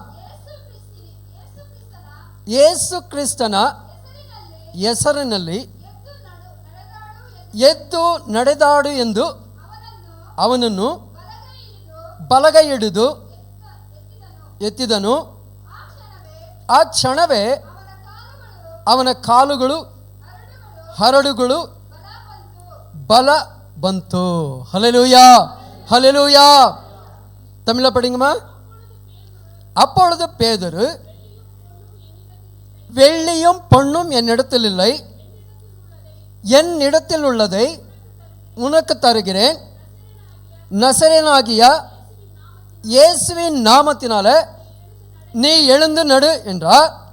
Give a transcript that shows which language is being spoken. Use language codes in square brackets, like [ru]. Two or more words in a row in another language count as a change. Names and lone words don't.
[kn] ಯೇಸು ಕ್ರಿಸ್ತನ ಹೆಸರಿನಲ್ಲಿ ಎದ್ದು ನಡೆದಾಡು ಎಂದು ಅವನನ್ನು ಬಲಗೈ ಹಿಡಿದು ಎತ್ತಿದನು. ಆ ಕ್ಷಣವೇ ಅವನ ಕಾಲುಗಳು ಹರಡುಗಳು ಬಲ ಬಂತು. [ta] ஹல்லேலூயா, ஹல்லேலூயா. தமிழ்ல படிங்கம்மா. அப்பொழுது பேதுரு, வெள்ளியும் பொன்னும் என்னிடத்தில் இல்லை, என்னிடத்தில் உள்ளதை உனக்கு தருகிறேன், நசரேயனாகிய இயேசுவின் நாமத்தினால நீ எழுந்து நடு என்றார்.